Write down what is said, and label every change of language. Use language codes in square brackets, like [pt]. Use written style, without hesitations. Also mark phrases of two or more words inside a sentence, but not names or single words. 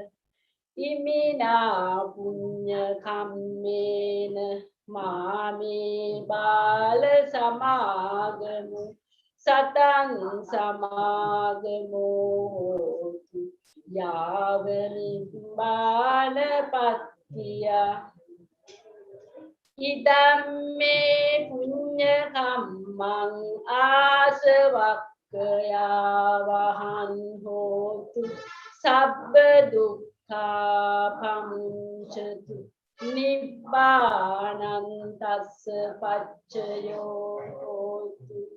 [pi] ඉමිනා පුඤ්ඤ කම්මේන මාමේ බාල සමාගමු සතං සමාගමෝ හෝතු යාව නිබ්බාන පත්තිය ඉදම්මේ පුඤ්ඤ කම්මං ආසවක්ඛයා වහං හෝතු සබ්බ දුක්ඛා පමුච්ඡතු නිබ්බානං තස්ස පච්චයෝ හෝතු